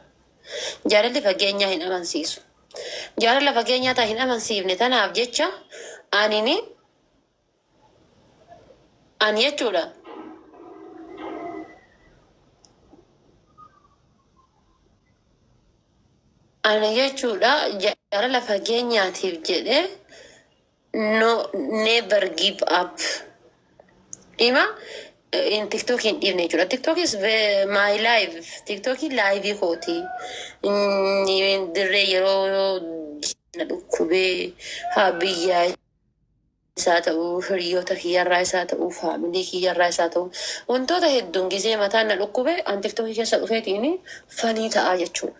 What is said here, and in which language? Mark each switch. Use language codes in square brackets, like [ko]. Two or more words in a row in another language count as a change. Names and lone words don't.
[om] Jaalalli fageenya hin amansiisu. Jaalala fageenyaa taa hin amansiifne tanaaf jecha ani jechuudha. Ani jechuudha jaalala fageenyaatiif jedhee [en] never give up. Ima in [om] TikTok hin dhiifne jechuudha. [en] TikTok is my life. TikTok live kooti. [om] Dirree yeroo na dhukkubee haa biyyaa isaa ta'uu hiriyoota kiyyarraa isaa ta'uu faamilii kiyyarraa isaa ta'uu wantoota hedduun gizee mataan na dhukkubee an TikTok keessa dhufeetiin fanii ta'aa jechuudha.